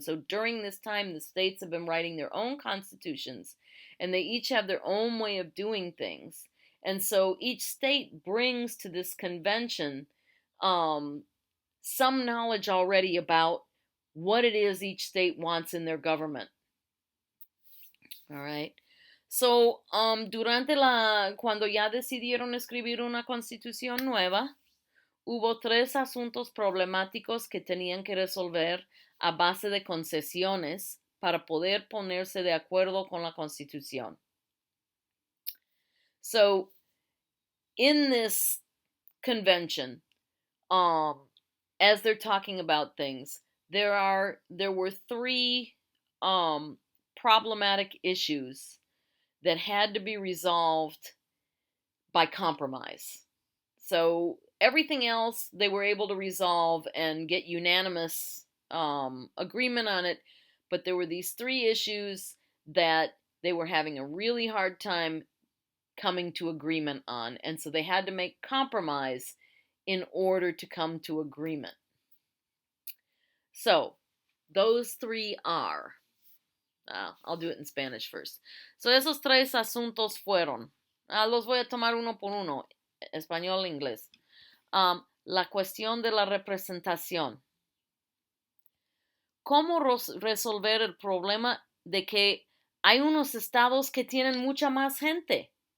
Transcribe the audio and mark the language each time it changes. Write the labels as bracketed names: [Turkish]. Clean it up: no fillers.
[English] So during this time, the states have been writing their own constitutions, and they each have their own way of doing things. And so each state brings to this convention some knowledge already about what it is each state wants in their government. All right. [Spanish] So, cuando ya decidieron escribir una constitución nueva, hubo 3 asuntos problemáticos que tenían que resolver a base de concesiones para poder ponerse de acuerdo con la constitución. [English] So, in this convention, as they're talking about things, there were 3 problematic issues that had to be resolved by compromise. So everything else they were able to resolve and get unanimous agreement on it, but there were these three issues that they were having a really hard time coming to agreement on, and so they had to make compromise in order to come to agreement. So those three are, I'll do it [Spanish] in Spanish [English] first. So [Spanish] esos tres asuntos fueron, los voy a tomar uno por uno, [English] español, inglés. [Spanish] La cuestión de la representación. ¿Cómo resolver el problema de que hay unos estados que tienen mucha más gente?